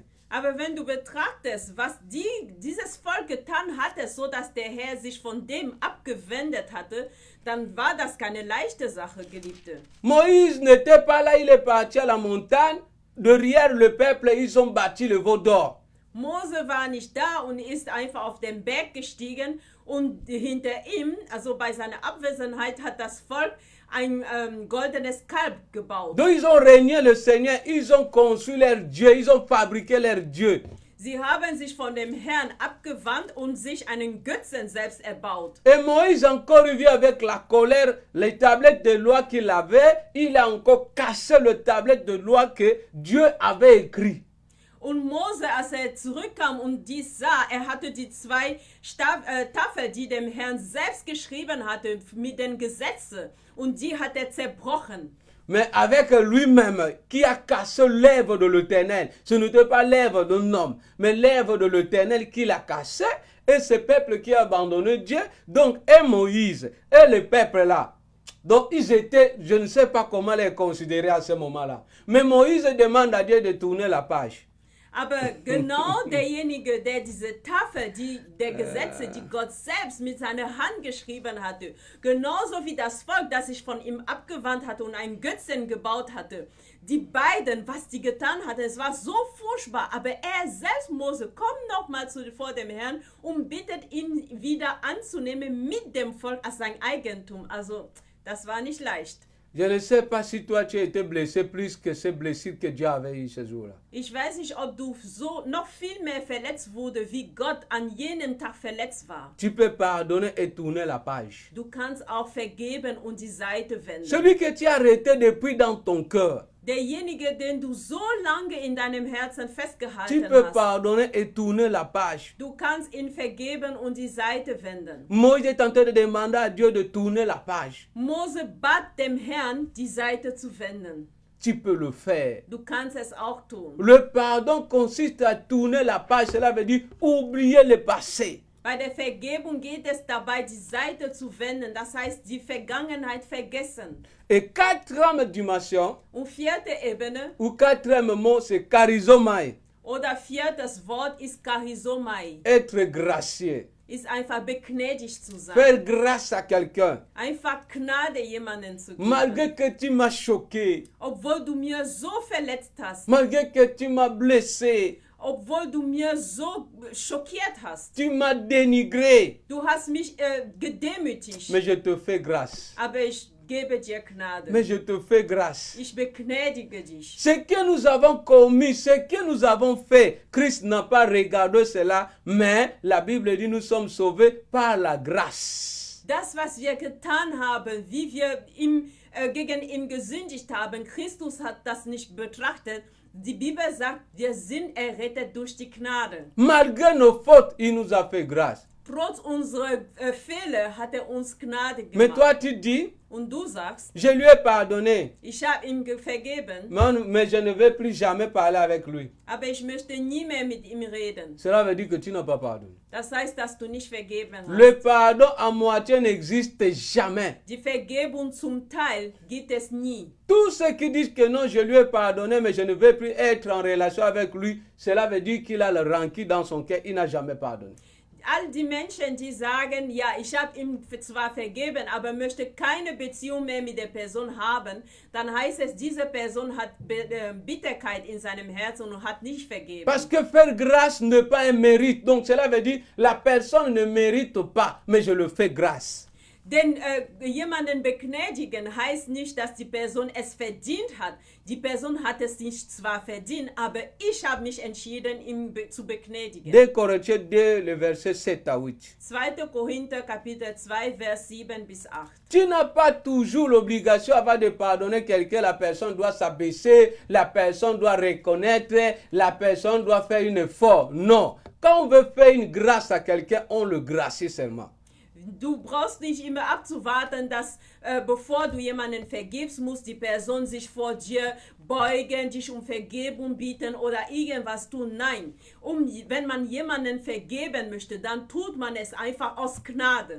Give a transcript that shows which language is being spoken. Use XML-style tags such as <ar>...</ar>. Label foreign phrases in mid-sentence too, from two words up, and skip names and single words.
<de>Aber wenn du betrachtest, was dieses Volk getan hatte, so dass der Herr sich von dem abgewendet hatte, dann war das keine leichte Sache, Geliebte.</de> <fr>Moïse n'était pas là, il est parti à la montagne. Derrière le peuple, ils ont bâti le veau d'or.</fr> <de>Mose war nicht da und ist einfach auf den Berg gestiegen und hinter ihm, also bei seiner Abwesenheit, hat das Volk ein goldenes Kalb gebaut.</de> <fr>Donc ils ont régné le Seigneur, ils ont construit leur Dieu, ils ont fabriqué leur Dieu.</fr> <de>Sie haben sich von dem Herrn abgewandt und sich einen Götzen selbst erbaut.</de> <fr>Et Moïse encore revient avec la colère, les tablettes de loi qu'il avait, il a encore cassé les tablettes de loi que Dieu avait écrites.</fr> <de>Und Mose, als zurückkam und dies sah, hatte die zwei Tafeln, die dem Herrn selbst geschrieben hatte, mit den Gesetzen, und die hat zerbrochen.</de> <fr>Mais avec lui-même, qui a cassé l'œuvre de l'Éternel. Ce n'était pas l'œuvre d'un homme, mais l'œuvre de l'Éternel qu'il a cassé, et ce peuple qui a abandonné Dieu. Donc, et Moïse, et le peuple là. Donc, ils étaient, je ne sais pas comment les considérer à ce moment-là. Mais Moïse demande à Dieu de tourner la page.</fr> <de>Aber genau derjenige, der diese Tafel, der Gesetze, die Gott selbst mit seiner Hand geschrieben hatte, genauso wie das Volk, das sich von ihm abgewandt hatte und einen Götzen gebaut hatte, die beiden, was die getan hatten, es war so furchtbar, aber er selbst, Mose, kommt nochmal vor dem Herrn und bittet ihn wieder anzunehmen mit dem Volk als sein Eigentum. Also, das war nicht leicht.</de> <fr>Je ne sais pas si toi tu as été blessé plus que ces blessures que Dieu avait eues ce jour-là.</fr> <de>Ich weiß nicht, ob du so noch viel mehr verletzt wurde, wie Gott an jenem Tag verletzt war.</de> <fr>Tu peux pardonner et tourner la page.</fr> <de>Du kannst auch vergeben und die Seite wenden.</de> <fr>Celui que tu as arrêté depuis dans ton cœur,</fr> <de>Derjenige, den du so lange in deinem Herzen</de> <fr>tu</fr> <de>festgehalten</de> <fr>peux</fr> <de>hast,</de> <fr>pardonner et tourner la page.</fr> <de>du kannst ihn vergeben und die Seite wenden.</de> <fr>Moïse est en train de demander à Dieu de tourner la page.</fr> <de>Mose bat dem Herrn, die Seite zu wenden.</de> <fr>Tu peux le faire.</fr> <de>Du kannst es auch tun.</de> <fr>Le pardon consiste à tourner la page. Cela veut dire oublier le passé.</fr> <de>Bei der Vergebung geht es dabei, die Seite zu wenden, das heißt, die Vergangenheit vergessen.</de> <fr>Et quatrième dimension,</fr> <de>Und vierte Ebene</de> <fr>ou quatrième mot, c'est charizomai.</fr> <de>oder viertes Wort ist Charizomai,</de> <fr>Être gracieux.</fr> <de>ist einfach begnädigt zu sein.</de> <fr>Faire grâce à quelqu'un.</fr> <de>Einfach Gnade jemanden zu geben.</de> <fr>Malgré que tu m'as choqué.</fr> <de>Obwohl du mir so verletzt hast,</de> <fr>Malgré que tu m'as blessé.</fr> <de>obwohl du mir so schockiert hast.</de> <fr>Tu m'as dénigré.</fr> <de>Du hast mich gedemütigt,</de> <fr>Mais je te fais grâce.</fr> <de>aber ich gebe dir Gnade.</de> <fr>Mais je te fais grâce.</fr> <de>Ich begnädige dich.</de> <fr>Ce que nous avons commis, ce que nous avons fait, Christ n'a pas regardé cela, mais la Bible dit nous sommes sauvés par la grâce.</fr> <de>Das, was wir getan haben, wie wir ihm gegen ihn gesündigt haben. Christus hat das nicht betrachtet. Die Bibel sagt, wir sind errettet durch die Gnade.</de> <fr>Malgré nos fautes, il nous a fait grâce.</fr> <de>Trotz unserer Fehler hat er uns Gnade</de> <fr>Mais</fr> <de>gemacht.</de> <fr>toi, tu dis,</fr> <de>Und du sagst,</de> <fr>je lui ai pardonné,</fr> <de>ich habe ihm vergeben,</de> <fr>mais je ne vais plus jamais parler avec lui.</fr> <de>aber ich möchte nie mehr mit ihm reden.</de> <fr>Cela veut dire que tu n'as pas pardonné.</fr> <de>Das heißt, dass du nicht vergeben hast.</de> <fr>Le pardon à moitié n'existe jamais.</fr> <de>Die Vergebung zum Teil gibt es nie.</de> <fr>Tous ceux qui disent que non, je lui ai pardonné, mais je ne vais plus être en relation avec lui, cela veut dire qu'il a le rancune dans son cœur, il n'a jamais pardonné.</fr> <de>All die Menschen, die sagen, ja, ich habe ihm zwar vergeben, aber möchte keine Beziehung mehr mit der Person haben, dann heißt es, diese Person hat Bitterkeit in seinem Herzen und hat nicht vergeben.</de> <fr>Parce que faire grâce n'est pas un mérite. Donc cela veut dire la personne ne mérite pas, mais je le fais grâce.</fr> <de>Denn jemanden begnadigen heißt nicht, dass die Person es verdient hat. Die Person hat es nicht zwar verdient, aber ich habe mich entschieden, ihn zu begnadigen.</de> <fr>2 Corinthiens 2, le verset 7 à 8.</fr> <de>2. Korinther Kapitel 2, Vers 7 bis 8.</de> <fr>Tu n'as pas toujours l'obligation avant de pardonner quelqu'un. La personne doit s'abaisser, la personne doit reconnaître, la personne doit faire un effort. Non. Quand on veut faire une grâce à quelqu'un, on le gracie seulement.</fr> <de>Du brauchst nicht immer abzuwarten, dass bevor du jemanden vergibst, muss die Person sich vor dir beugen, dich um Vergebung bitten oder irgendwas tun. Nein, wenn man jemanden vergeben möchte, dann tut man es einfach aus Gnade.</de>